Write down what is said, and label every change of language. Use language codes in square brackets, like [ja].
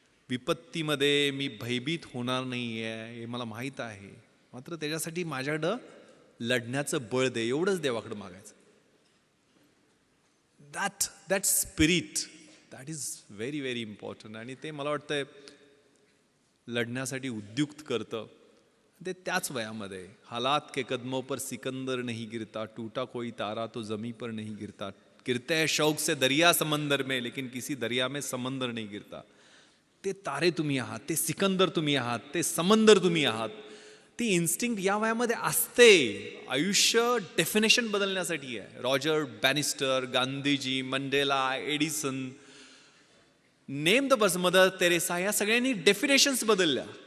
[mr] विपत्तीमध्ये मी भयभीत होणार नाही आहे हे मला माहीत आहे, मात्र त्याच्यासाठी माझ्याकडं लढण्याचं बळ दे, एवढंच देवाकडं मागायचं. [en] that spirit that is very very important [mr] आणि ते मला वाटतं लढण्यासाठी उद्युक्त करतं. ते त्याच वयामध्ये [hi] हालात के कदमों पर सिकंदर नहीं गिरता, टूटा कोई तारा तो जमी पर नहीं गिरता, गिरते हैं शौक से दरिया समंदर में लेकिन किसी दरिया में समंदर नहीं गिरता. [mr] ते तारे तुम्ही आहात, ते सिकंदर तुम्ही आहात, ते समंदर तुम्ही आहात. ती इन्स्टिंक्ट या वयामध्ये असते. आयुष्य डेफिनेशन बदलण्यासाठी आहे. Roger Bannister, Gandhiji, Mandela, Edison, [en] name the person, [mr] mother Theresa, या सगळ्यांनी डेफिनेशन्स बदलल्या.